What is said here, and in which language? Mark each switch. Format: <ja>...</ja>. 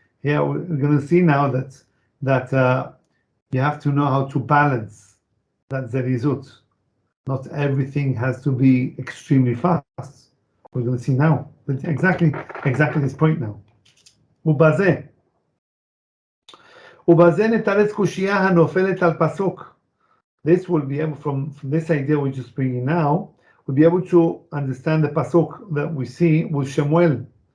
<en>Here we're going to see now that you have to know how to balance that zerizut. Not everything has to be extremely fast. We're going to see now. But exactly this point now.</en> <he>ובזה נתרץ קושייה הנופלת על פסוק.</he> <en>This will be able, from this idea we're just bringing now, we'll be able to understand the pasuk that we see with Shemuel.</en>